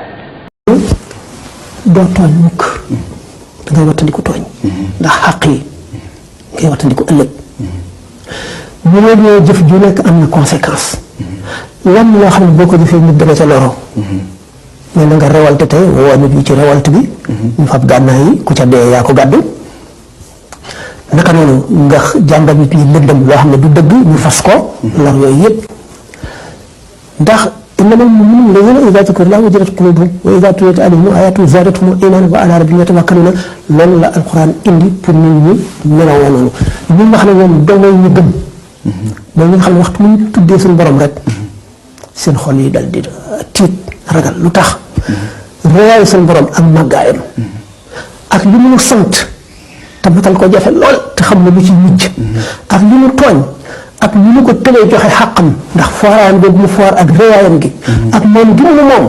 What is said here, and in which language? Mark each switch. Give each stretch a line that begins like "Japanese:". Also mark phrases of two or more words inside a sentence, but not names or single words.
Wolof: doo tooñ mukk da ngay wattandiku tooñ ndax xàq yi ngay wattandiku ëllëg bu ñëwee jëf ju nekk am na conséquence lan loo xam ne boo ko jëfee nit dana ca loro mais na nga rewalte tey woo nit ñi ci rewalte bi ñu fab gànnaay yi ku ca dee yaa ko gàddu naka noonu nga jàngal nit ñi lëndëm loo xam ne du dëgg ñu fas ko lor yooyu yëpp ndax
Arabic: إنما المؤمنون الذين إذا ذكر الله وجلت قلوبهم وإذا تليت عليهم آياته زادتهم إيمانا وعلى ربهم يتوكلون
Wolof: loolu la alquran indi pour nit ñi meloo noonu ñi nga xam ne ñoom dongay ñu gëm mooy ñi nga xam ne waxtu mu ñu tuddee suñu borom rek seen xol yi dal di tiit ragal lu tax réyaayu suñu borom ak màggaayam ak li mu sant te matal ko jafe lool te xam ne lu ci mucc ak li mu tooñ ak ñu mu ko tëlee joxe xàqam ndax fooraan boobu mu foor ak réyaayam gi ak moom gi mu moom